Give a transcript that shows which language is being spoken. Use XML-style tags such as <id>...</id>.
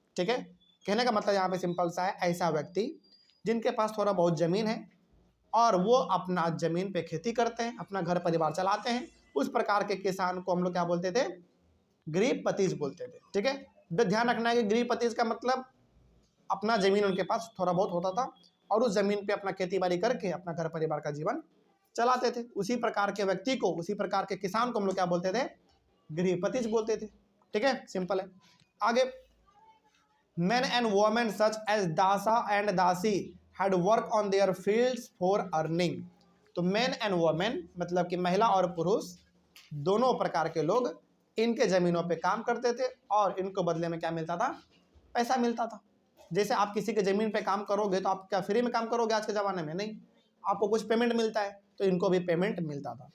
<hi>ठीक है, कहने का मतलब यहाँ पे सिंपल सा है, ऐसा व्यक्ति जिनके पास थोड़ा बहुत जमीन है और वो अपना जमीन पे खेती करते हैं, अपना घर परिवार चलाते हैं, उस प्रकार के किसान को हम लोग क्या बोलते थे, गृहपतिज बोलते थे। ठीक है, ध्यान रखना है कि गृहपतिज का मतलब अपना जमीन उनके पास थोड़ा बहुत होता था और उस जमीन पे अपना खेती बाड़ी करके अपना घर परिवार का जीवन चलाते थे। उसी प्रकार के व्यक्ति को, उसी प्रकार के किसान को हम लोग क्या बोलते थे, गृहपतिज बोलते थे। ठीक है, सिंपल है।</hi> <en>आगे, men and women such as dasa and dasi had work on their fields for earning।</en> <hi>तो</hi> <en>men and women</en> <hi>मतलब कि महिला और पुरुष दोनों प्रकार के लोग इनके ज़मीनों पे काम करते थे और इनको बदले में क्या मिलता था? पैसा मिलता था। जैसे आप किसी के ज़मीन पे काम करोगे तो आप क्या फ्री में काम करोगे आज के ज़माने में? नहीं, आपको कुछ पेमेंट मिलता है, तो इनको भी पेमेंट मिलता था।</hi>